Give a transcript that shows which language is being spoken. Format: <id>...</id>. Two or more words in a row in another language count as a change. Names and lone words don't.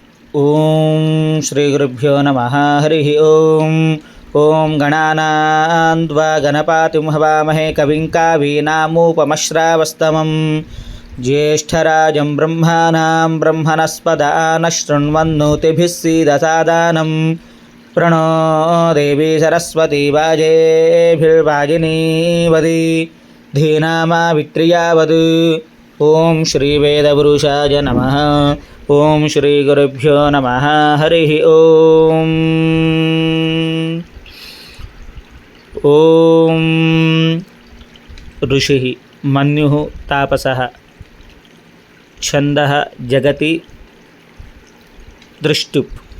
<sa>ఓం శ్రీ గురుభ్యో నమః. హరి ఓం. ఓం గణానాన్వా గణపతిం హవామహే కవిం కవీనాముపమశ్రావస్తమం జ్యేష్ఠరాజం బ్రహ్మాణాం బ్రహ్మణస్పదాన శృణ్వన్నోతిభిः सीदसादनं प्रणो देवी सरस्वती वाजेभिर्वाजिनीवती धीनामावित्रियावत्. ఓం శ్రీ వేదపురుషాయ నమః. ఓం శ్రీ గురుభ్యో నమః. హరి ఓం. ఓం ఋషి మన్యుః తాపసః ఛందః జగతి దృష్టుప్.</sa>